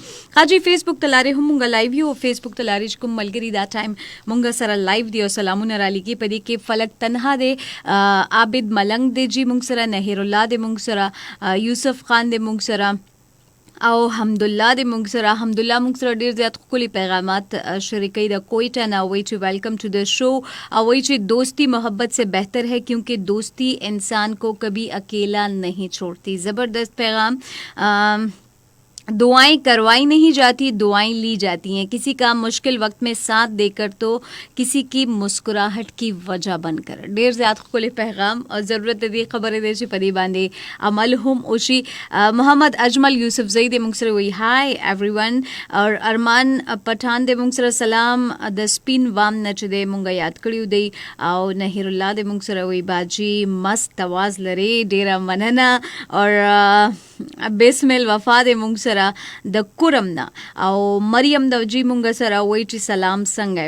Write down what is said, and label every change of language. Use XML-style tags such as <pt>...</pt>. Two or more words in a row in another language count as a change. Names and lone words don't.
<ps>خاجي فیسبوک ته لارې هم مونږ لایو یو فیسبوک ته لارې چې کوم ملګري دا ټایم مونږ سره لایو دی او سلامونه را لګي په دې کې فلک تنها دی، عابد ملنګ دی جی مونږ سره، نهیر الله دی مونږ سره، یوسف خان دی مونږ سره، او حمدالله د موږ سره ډیر زیات خولي پیغامات شریکي د کوئټه نه وی چې</ps> <en>welcome to the show</en> <ps>او وی چې</ps> <ur>دوستی محبت سے بہتر ہے کیونکہ دوستی انسان کو کبھی اکیلا نہیں چھوڑتی. زبردست پیغام. دعائیں کروائی نہیں جاتی, دعائیں لی جاتی ہیں. کسی کا مشکل وقت میں ساتھ دے کر تو کسی کی مسکراہٹ کی وجہ بن کر.</ur> <ps>ډیر زیات خپل پیغام او ضرورت دی خبره دی چې پدی باندې عمل هم اوشي. محمد اجمل یوسف زئی د موږ سره وی</ps> <en>hi everyone</en> <ps>اور ارمان پټان د موږ سره سلام د سپین وام نه چې د موږ یاد کړیو دی او نهیر الله د موږ سره وی باجی مست आवाज لري ډیر مننه اور بسم الوفا د موږ سره د کورم نه او مریم د جی مونږ سره وای چې سلام څنګه.</ps>